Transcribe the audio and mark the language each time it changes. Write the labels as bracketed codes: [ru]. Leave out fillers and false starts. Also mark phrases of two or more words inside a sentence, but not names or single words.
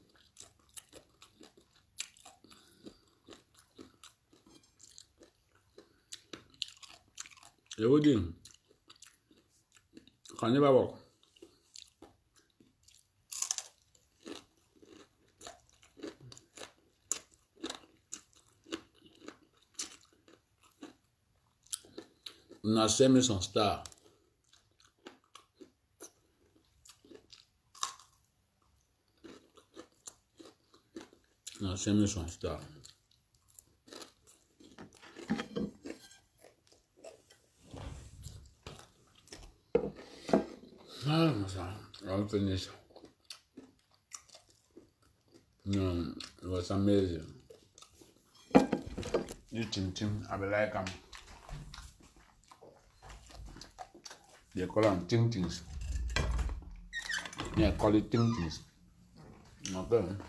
[en] Everything can never work. [fr] On a semé son star. On a semé son star. Ah, ça, on va finir ça. Non, [en] it was amazing. You ting, I be like them. They call them ting-tings. Yeah, call it ting-tings. Okay.